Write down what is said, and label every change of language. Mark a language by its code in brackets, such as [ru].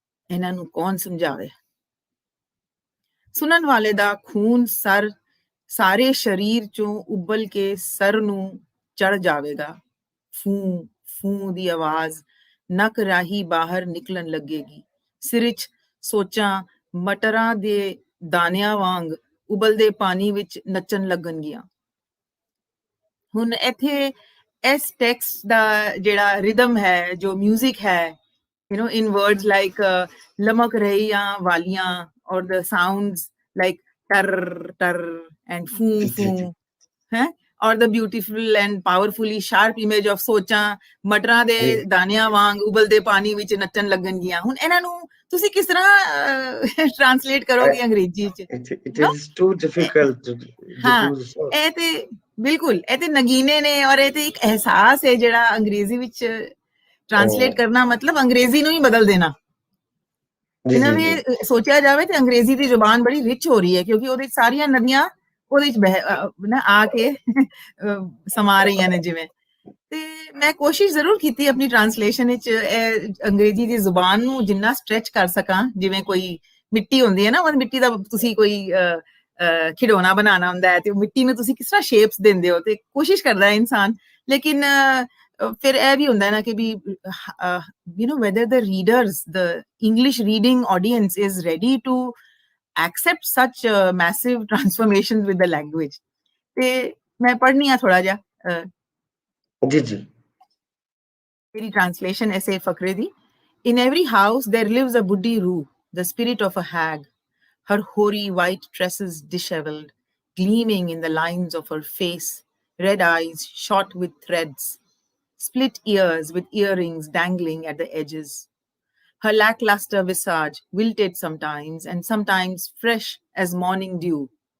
[pa] ਇਹਨਾਂ ਨੂੰ ਕੌਣ ਸਮਝਾਵੇ। ਸੁਣਨ ਵਾਲੇ ਦਾ ਖੂਨ ਸਾਰੇ ਸਰੀਰ ਚੋਂ ਉਬਲ ਕੇ ਸਰ ਨੂੰ ਚੜ ਜਾਵੇਗਾ। ਫੂੰ ਫੂੰ ਦੀ ਆਵਾਜ਼ ਨੱਕ ਰਾਹੀਂ ਬਾਹਰ ਨਿਕਲਣ ਲੱਗੇਗੀ। ਸਿਰ 'ਚ ਸੋਚਾਂ ਮਟਰਾਂ ਦੇ ਦਾਣਿਆਂ ਵਾਂਗ ਉਬਲਦੇ ਪਾਣੀ ਵਿੱਚ ਨੱਚਣ ਲੱਗਣਗੀਆਂ। ਹੁਣ ਇੱਥੇ ਇਸ ਟੈਕਸਟ ਦਾ ਜਿਹੜਾ ਰਿਦਮ ਹੈ, ਜੋ ਮਿਊਜ਼ਿਕ ਹੈ, [en] in words like lamak rahiyan waliyan, or the sounds like tar tar and foo foo, or the beautiful and powerfully sharp image of [pa] ਸੋਚਾਂ ਮਟਰਾਂ ਦੇ ਦਾਣਿਆਂ ਵਾਂਗ ਉਬਲਦੇ ਪਾਣੀ ਵਿੱਚ ਨੱਚਣ ਲੱਗਣਗੀਆਂ। ਹੁਣ ਇਹਨਾਂ ਨੂੰ ਤੁਸੀਂ ਕਿਸ ਤਰ੍ਹਾਂ ਟ੍ਰਾਂਸਲੇਟ ਕਰੋਗੇ ਅੰਗਰੇਜ਼ੀ ਚ? [en] It is too difficult to [pa] ਹਾਂ, [en] do so. [pa] ਇਹ ਤੇ ਬਿਲਕੁਲ ਇਹ ਤੇ ਨਗੀਨੇ ਨੇ, ਔਰ ਇਹ ਤੇ ਇੱਕ ਅਹਿਸਾਸ ਹੈ ਜਿਹੜਾ ਅੰਗਰੇਜ਼ੀ ਵਿੱਚ ਟ੍ਰਾਂਸਲੇਟ ਕਰਨਾ ਮਤਲਬ ਅੰਗਰੇਜ਼ੀ ਨੂੰ ਹੀ ਬਦਲ ਦੇਣਾ। ਇਹਨਾਂ ਨੇ ਸੋਚਿਆ ਜਾਵੇ ਤੇ ਅੰਗਰੇਜ਼ੀ ਦੀ ਜ਼ੁਬਾਨ ਬੜੀ ਰਿਚ ਹੋ ਰਹੀ ਹੈ, ਕਿਉਂਕਿ ਉਹਦੇ ਸਾਰੀਆਂ ਨਦੀਆਂ ਉਹਦੇ ਚ ਆ ਕੇ ਸਮਾ ਰਹੀਆਂ ਨੇ ਜਿਵੇਂ। ਤੇ ਮੈਂ ਕੋਸ਼ਿਸ਼ ਜ਼ਰੂਰ ਕੀਤੀ ਆਪਣੀ ਟ੍ਰਾਂਸਲੇਸ਼ਨ ਵਿੱਚ ਅੰਗਰੇਜ਼ੀ ਦੀ ਜ਼ੁਬਾਨ ਨੂੰ ਜਿੰਨਾ ਸਟ੍ਰੈਚ ਕਰ ਸਕਾਂ। ਜਿਵੇਂ ਕੋਈ ਮਿੱਟੀ ਹੁੰਦੀ ਹੈ ਨਾ, ਉਹ ਮਿੱਟੀ ਦਾ ਤੁਸੀਂ ਕੋਈ ਖਿਡੌਣਾ ਬਣਾਉਣਾ ਹੁੰਦਾ ਹੈ ਤੇ ਉਹ ਮਿੱਟੀ ਨੂੰ ਤੁਸੀਂ ਕਿਸ ਤਰ੍ਹਾਂ ਸ਼ੇਪਸ ਦਿੰਦੇ ਹੋ, ਤੇ ਕੋਸ਼ਿਸ਼ ਕਰਦਾ ਹੈ ਇਨਸਾਨ। ਲੇਕਿਨ ਫਿਰ ਇਹ ਵੀ ਹੁੰਦਾ ਨਾ ਕਿ ਵੀ [en] whether the readers, the English reading audience is ready to accept such massive transformations with the language. [pa] ਤੇ ਮੈਂ ਪੜ੍ਹਨੀ ਆ ਥੋੜਾ ਜਿਹਾ ਜੀ ਮੇਰੀ translation ਐਸੇ ਫਕਰੇ ਦੀ। [en] In every house there lives a buddhi roo, the spirit of a hag, her hoary white tresses disheveled, gleaming in the lines of her face, red eyes shot with threads, split ears with earrings dangling at the edges, her lackluster visage wilted sometimes and sometimes fresh as morning dew.